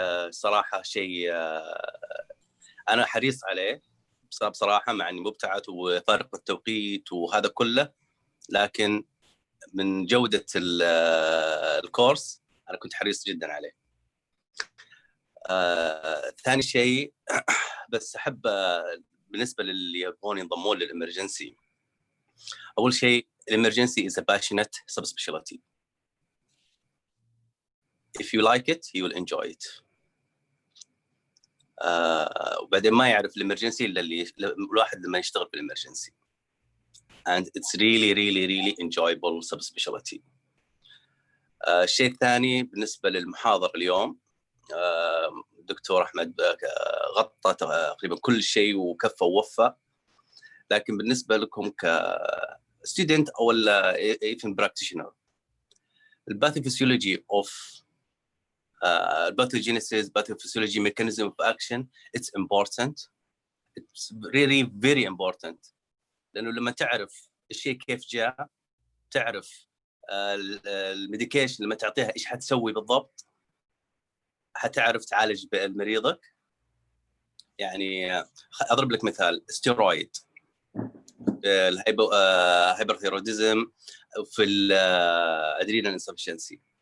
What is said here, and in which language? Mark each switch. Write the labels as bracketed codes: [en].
[ar] صراحه شيء انا حريص عليه بصراحه، مع اني مبتعث وفارق التوقيت وهذا كله، لكن من جوده الكورس انا كنت حريص جدا عليه. ثاني شيء بس احب بالنسبه للي يبغون ينضمون للامرجنسي، اول شيء الامرجنسي [en] is a passionate subspecialty. If you like it you will enjoy it. [ar] وبعدين ما يعرف الامرجنسي الا الواحد لما يشتغل بالامرجنسي. [en] and it's really enjoyable subspecialty. [ar] الشيء الثاني بالنسبه للمحاضر اليوم، دكتور احمد غطى تقريبا كل شيء وكفى ووفى، لكن بالنسبه لكم كستودنت او [en] even practitioner، [ar] الباثوفيسيولوجي اوف [en] pathogenesis, pathophysiology, mechanism of action, it's important. It's really very important. [ar] لأنه لما تعرف الشيء كيف جاء، تعرف الميديكيشن لما تعطيها إيش حتسوي بالضبط، حتعرف تعالج مريضك. يعني أضرب لك مثال، ستيرويد، الهايبرثيروديزم، في الادرينال insufficiency.